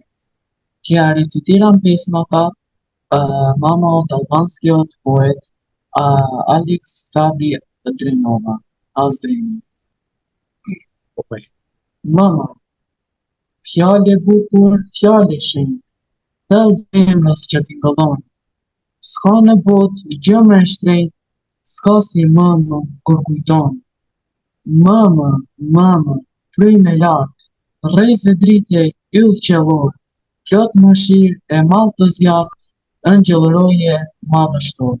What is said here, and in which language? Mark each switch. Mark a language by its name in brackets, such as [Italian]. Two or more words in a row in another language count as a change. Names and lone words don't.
[Macedonian] Ќе ја рецитирам песната Мама од албанскиот поет Алекс Ставри Дренова. Аздрени. [Albanian] Mama, fjalë bukur, fjalë shën, tel zemrës që ti gëlon. Ska në bot, gjë më e shtrejt, ska si mëmë kur kujton. Mama, fryj me lartë, rrejze drite yll qelor, plot mëshirë e mall të zjarë, ëngjëllëroje madhe shtor.